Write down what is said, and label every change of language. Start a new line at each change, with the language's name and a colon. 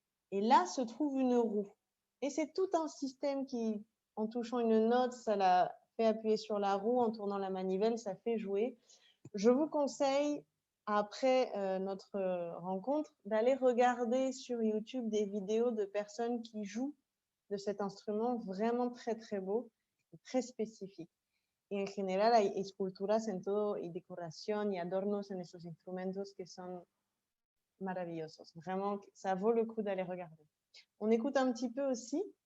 French: Et là se trouve une roue. Et c'est tout un système qui, en touchant une note, ça la fait appuyer sur la roue, en tournant la manivelle, ça fait jouer. Je vous conseille, après notre rencontre, d'aller regarder sur YouTube des vidéos de personnes qui jouent de cet instrument vraiment très très beau, très spécifique.
Spanish: Y en general hay esculturas en todo y decoración y adornos en estos instrumentos que son maravillosos.
French: Vraiment, ça vaut le coup d'aller regarder. On écoute un petit peu aussi.